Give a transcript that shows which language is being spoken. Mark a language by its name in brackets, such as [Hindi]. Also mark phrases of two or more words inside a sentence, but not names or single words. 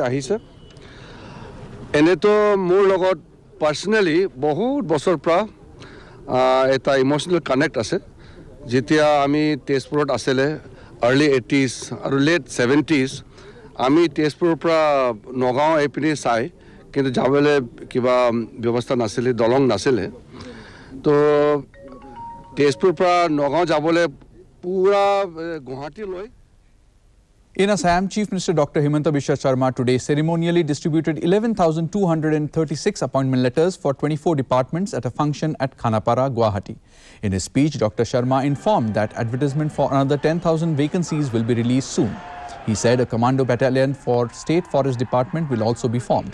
[Assamese] আহিছে এনেতো মোৰ লগত পাৰ্সোনালি বহুত বছৰ পৰা এটা ইমোশনাল কানেক্ট আছে যেতিয়া আমি তেজপুৰত আছিলে [English] early 80s [Assamese] আৰু [English] late 70s [Assamese] আমি তেজপুৰৰ পৰা নগাঁও এপিনে চাই কিন্তু যাবলৈ কিবা ব্যৱস্থা নাছিলে দলং নাছিলে তো তেজপুৰৰ পৰা নগাঁও যাবলৈ পুৰা গুৱাহাটী লৈ [English] In Assam, Chief Minister Dr. Himanta Biswa Sharma today ceremonially distributed 11,236 appointment letters for 24 departments at a function at Khanapara, Guwahati. In his speech, Dr. Sharma informed that advertisement for another 10,000 vacancies will be released soon. He said a commando battalion for State Forest Department will also be formed.